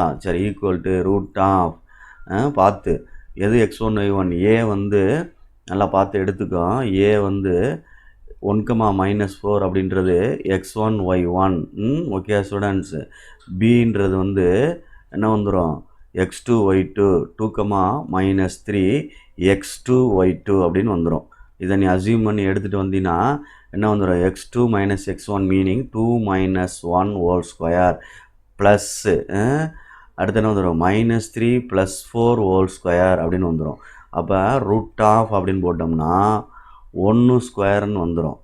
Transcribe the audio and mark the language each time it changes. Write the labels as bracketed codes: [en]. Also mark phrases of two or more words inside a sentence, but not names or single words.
[ta] சரி, [en] equal to [ta] √, பார்த்து எது x1 y1, ஏ வந்து நல்லா பார்த்து எடுத்துக்கோ. ஏ வந்து 1, -4 அப்படின்றது x1 y1. [en] okay students. [ta] பின்றது வந்து என்ன வந்துடும், x2 y2, 2, -3 x2 y2 அப்படின்னு வந்துடும். இதை நீ அசியூம் பண்ணி எடுத்துகிட்டு வந்தீங்கன்னா என்ன வந்துடும், x2 - x1 மீனிங் 2 - 1 [en] whole square plus [ta] அடுத்து என்ன வந்துடும், -3 + 4 [en] whole square [ta] அப்படின்னு வந்துடும். அப்போ √, அப்படின்னு போட்டோம்னா 1 ஸ்கொயர்னு வந்துடும்.